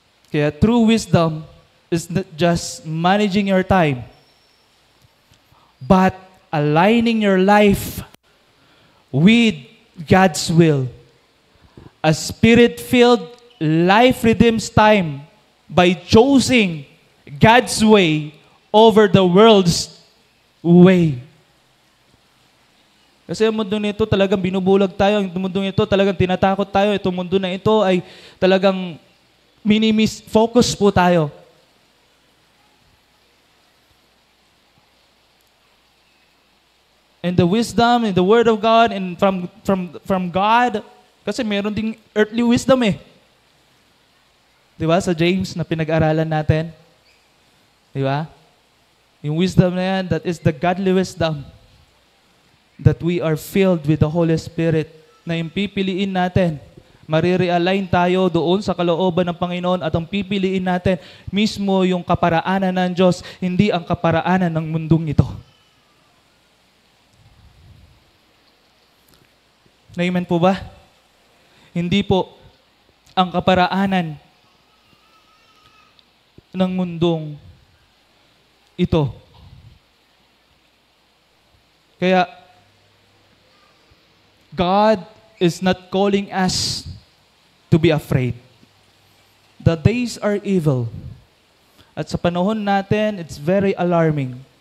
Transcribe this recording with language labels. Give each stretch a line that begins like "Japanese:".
English: Kaya true wisdom is not just managing your time, but aligning your life with God's will. A Spirit-filled life redeems time by choosing God's way over the world's way.
Filipino: Kasi ang mundo nito talagang binubulag tayo. Ang mundo nito talagang tinatakot tayo. Itong mundo na ito ay talagang focus po tayo.
English: And the wisdom and the Word of God and from God,
Filipino: kasi meron ding earthly wisdom eh. Di ba? Sa James na pinag-aralan natin. Di ba? Yung wisdom na yan,
English: that is the godly wisdom. That we are filled with the Holy Spirit.
Filipino: Na yung pipiliin natin, marirealign tayo doon sa kalooban ng Panginoon at ang pipiliin natin mismo yung kaparaanan ng Diyos, hindi ang kaparaanan ng mundong ito. Amen po ba? Hindi po ang kaparaanan ng mundong ito.
English: Kaya, God is not calling us to be afraid. The days are evil.
Filipino: At sa panahon natin,
English: it's very alarming.